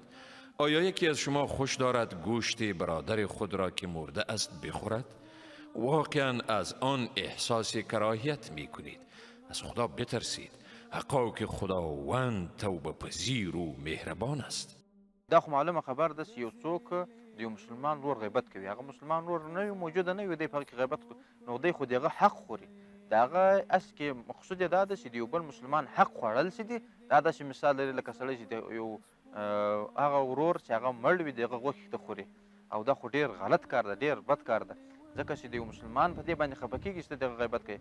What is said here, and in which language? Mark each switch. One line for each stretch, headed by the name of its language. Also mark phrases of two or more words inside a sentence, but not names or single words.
Persian: آیا یکی از شما خوش دارد گوشت برادر خود را که مرده است بخورد؟ واقعا از آن احساس کراهیت می کنید. از خدا بترسید، حقا که خداوند توبه پذیر و مهربان است.
Pashto: دا خو معلومه خبر ده چې یو څوک د یو مسلمان ورور غیبت کوي، هغه مسلمان ورور نه وي، موجوده نه وي، دی په هغه کې غیبت کوي، نو دی خو د هغه حق خوري. د هغه اصل کې مقصود یې دا ده چې د یو بل مسلمان حق خوړل چې دي، دا داسې مثال لري لکه سړی چې د یو هغه ورور چې هغه مړ وي د هغه غوښې ته خوري، او دا خو ډېر غلط کار ده، ډېر بد کار ده، ځکه چې د یو مسلمان په دې باندې خفه کېږي چې ته د هغه غیبت کوې.